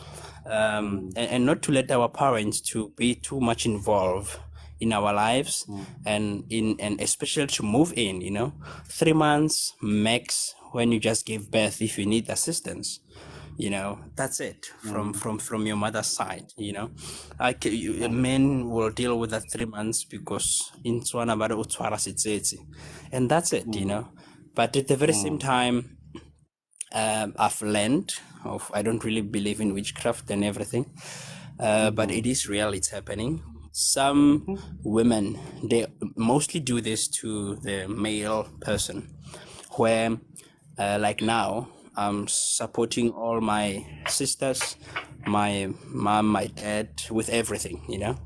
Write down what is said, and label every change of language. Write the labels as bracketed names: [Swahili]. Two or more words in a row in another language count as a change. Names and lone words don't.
[English] And not to let our parents to be too much involved in our lives, and especially to move in, you know, 3 months max when you just give birth. If you need assistance, you know, that's it from your mother's side, you know. Men will deal with that 3 months because in Tswana [Tswana] ba re o tshwara setsetse, [English] and that's it, you know. But at the very same time, I've learned of, I don't really believe in witchcraft and everything, but it is real, it's happening. Some women, they mostly do this to the male person, where like now I'm supporting all my sisters, my mom, my dad, with everything, you know.